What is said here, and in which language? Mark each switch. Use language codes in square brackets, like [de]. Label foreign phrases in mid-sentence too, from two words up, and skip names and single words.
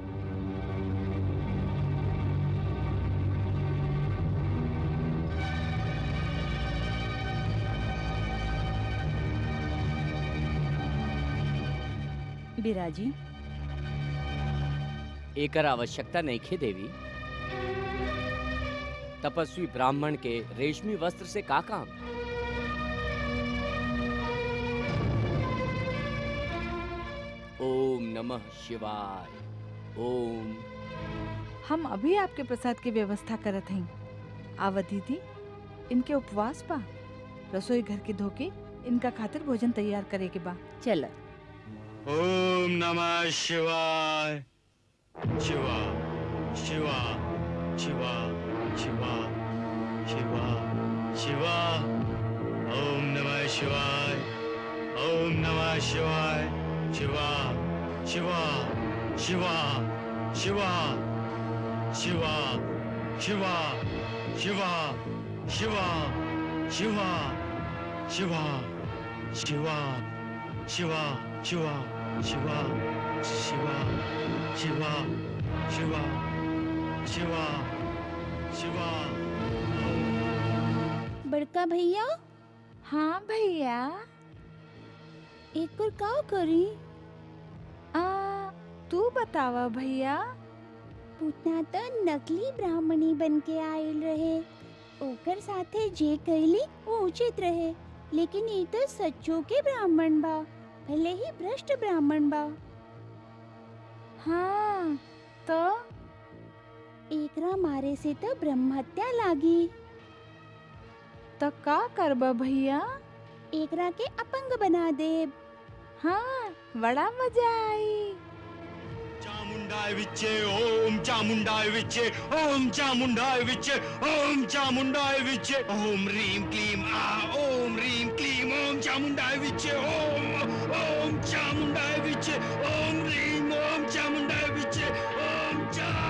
[bho] बिराजी, एकर आवश्यकता नहीं खे देवी। तपस्वी ब्राह्मण के रेशमी वस्त्र से का काम? [sa] ओम नमः शिवाय। ओम। [bho] हम अभी आपके प्रसाद की व्यवस्था करत हैं। आवा दीदी, इनके उपवास बा, रसोई घर के धोके इनका खातिर भोजन तैयार करे के बा। चल। [sa] ओम नमः शिवाय। शिवा शिवा शिवा शिवा शिवा शिवा। ओम नमः शिवाय। ओम नमः शिवाय। शिवा शिवा शिवा शिवा शिवा शिवा शिवा शिवा शिवा शिवा शिवा शिवा शिवा शिवा शिवा शिवा शिवा शिवा शिवा। [bho] बड़का भैया, हाँ भैया। एक और का करी? तू बतावा भैया। पूतना तो नकली ब्राह्मणी बन के आयल रहे, ओकर साथे जे कैली वो उचित रहे, लेकिन ये तो सच्चो के ब्राह्मण बा, भले ही भ्रष्ट ब्राह्मण बा। हाँ तो एकरा मारे से तो ब्रह्म हत्या लागी। तो का करबा भैया? एकरा के अपंग बना देब। हाँ, बड़ा मजा आई। [sa] चामुंडाय विच्चे ओम चामुंडाय विच्चे ओम चामुंडाय विच्चे ओम चामुंडाय विच्चे ओम रीम क्लीम आ ओम रीम क्लीम ओम चामुंडाय विच्चे ओम चामुंडाय विच्चे ओम रीम ओम चामुंडाय विच्चे ओम चा।